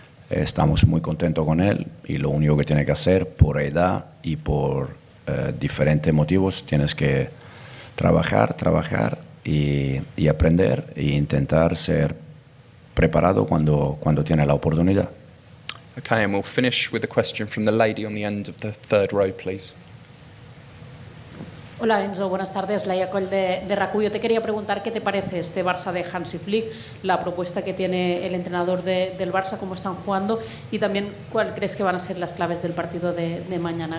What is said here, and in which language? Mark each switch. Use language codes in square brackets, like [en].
[es] Estamos muy contentos con él, y lo único que tiene que hacer, por edad y por diferentes motivos, tienes que trabajar y aprender e intentar ser preparado cuando tiene la oportunidad. [en] Okay, and we'll finish with a question from the lady on the end of the third row, please. [es] Hola Enzo, buenas tardes. Laia Coll de RAC1. Yo te quería preguntar qué te parece este Barça de Hansi Flick, la propuesta que tiene el entrenador del Barça, cómo están jugando, y también cuál crees que van a ser las claves del partido de mañana.